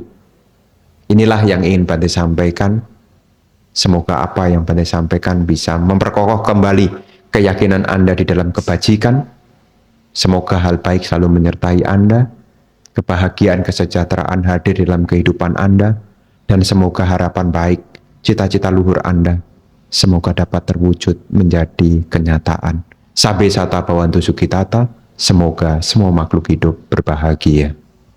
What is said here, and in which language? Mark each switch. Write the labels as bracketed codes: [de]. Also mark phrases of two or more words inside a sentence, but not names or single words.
[id] Inilah yang ingin Bante sampaikan. Semoga apa yang Bante sampaikan bisa memperkokoh kembali keyakinan Anda di dalam kebajikan. Semoga hal baik selalu menyertai Anda, kebahagiaan, kesejahteraan hadir dalam kehidupan Anda, dan semoga harapan baik, cita-cita luhur Anda, semoga dapat terwujud menjadi kenyataan. [pi] Sabe sata bawantu sukitata, [id] semoga semua makhluk hidup berbahagia.